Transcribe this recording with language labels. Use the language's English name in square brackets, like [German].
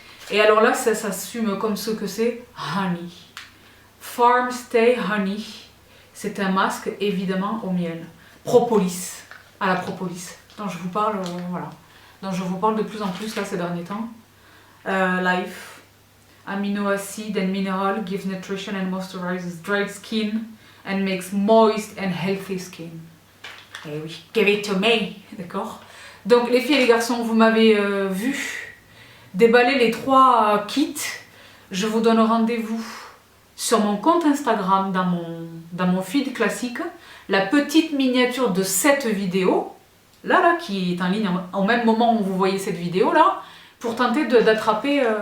[French] Et alors là, ça s'assume comme ce que c'est honey. Farm Stay Honey. C'est un masque évidemment au miel. Propolis, à la propolis, dont je vous parle, voilà. Dont je vous parle de plus en plus là ces derniers temps. [English] Life. Amino acid and mineral gives nutrition and moisturizes dried skin and makes moist and healthy skin. [French] Eh oui, [English] give it to me, [French] d'accord? Donc les filles et les garçons, vous m'avez vu déballer les 3 kits. Je vous donne rendez-vous sur mon compte Instagram, dans mon feed classique, la petite miniature de cette vidéo, là, qui est en ligne au même moment où vous voyez cette vidéo là, pour tenter d'attraper.